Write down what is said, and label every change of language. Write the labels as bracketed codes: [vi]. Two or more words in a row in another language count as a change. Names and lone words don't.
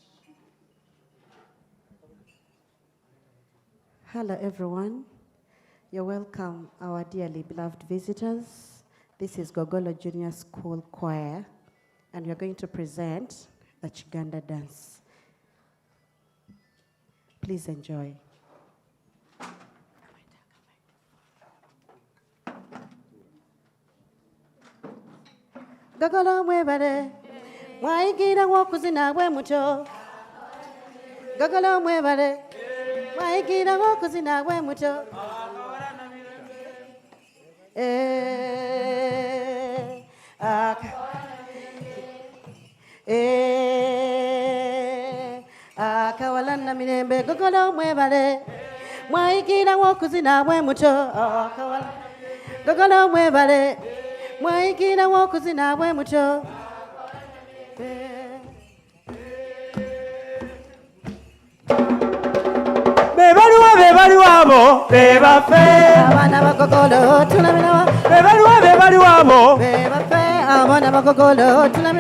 [en] Hello, everyone. You're welcome, our dearly beloved visitors. This is Gogolo Junior School Choir, and we're going to present the Uganda dance. Please enjoy. [lg] Gogolo mwebale, mwaigira wokuzina bwe muto. Gogolo mwebale, mwaigira wokuzina bwe muto. Akawalana mirembe gogolo mwebale, mwaigira wokuzina bwe muto. Gogolo mwebale, mwaigira wokuzina bwe muto. Bebaliwabo bebafe Abana bagogolo tunamira. Bebaliwabo Bebafe abana bagogolo tunamira.